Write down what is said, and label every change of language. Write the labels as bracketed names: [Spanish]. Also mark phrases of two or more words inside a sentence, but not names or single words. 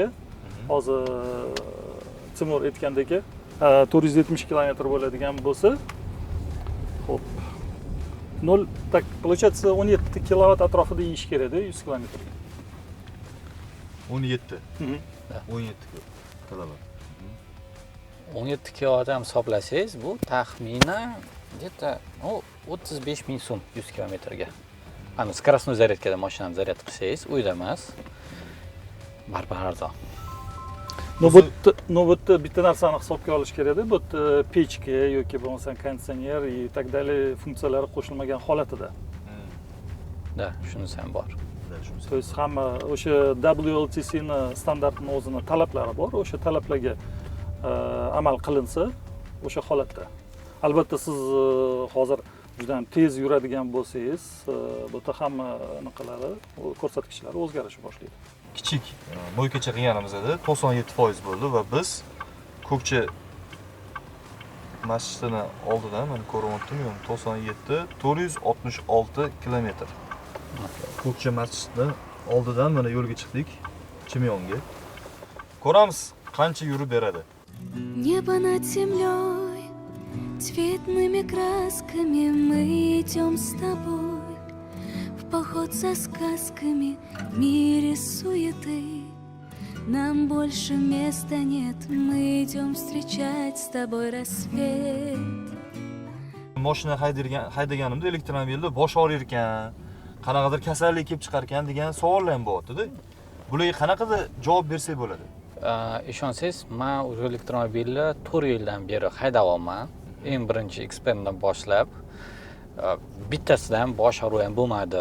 [Uzbek] Hozir Timur aytgandek 470 km bo'ladigan bo'lsa, xo'p. 0 [Russian] так получается [Uzbek] 17 kilovat atrofida yeyish kerak-da 100 km. 17. 17 kilovat. 17 kilovat ham hisoblasangiz, bu taxminan где-то 35 ming so'm 100 kilometrga. Ana скоростной zaryadkada mashinani zaryad qilsangiz, uyda emas. Baribir arzon. Bu yerda bitta narsani hisobga olish kerak-da, bu yerda pechka yoki bo'lmasa konditsioner [Russian] и так далее [Uzbek] funksiyalari qo'shilmagan holatida. Da, shunisi ham bor. [Russian] То есть [Uzbek] hamma o'sha WLTC ni standartini o'zini talablari bor. O'sha talablarga amal qilinsa, o'sha holatda. Albatta siz hozir juda ham tez yuradigan bo'lsangiz, bu yerda hamma anaqalari, ko'rsatkichlari o'zgarishni boshlaydi. Kichik mo'ykacha qilganimizda 97% bo'ldi va biz ko'kcha masjidini oldidan mana ko'ryaptimi, 97 466 km. Ko'kcha masjidini oldidan mana yo'lga chiqdik Chimyonga. Ko'ramiz qancha yurib beradi. [Russian] Небо над землей, цветными красками мы идем с тобой. ход со сказками в мире суеты. Нам больше места нет, мы идем встречать с тобой рассвет. [Uzbek] Mashina haydaganimda elektromobilda bosh og'rir ekan, qanaqadir kasallik kelib chiqar ekan degan savollar ham bo'lyapti-da. Bularga qanaqada javob bersak bo'ladi? Ishonsangiz, men o'sha elektromobilni 4 yildan beri haydayapman. Eng birinchi ekspertdan boshlab bittasidan bosh og'ruv ham bo'lmadi.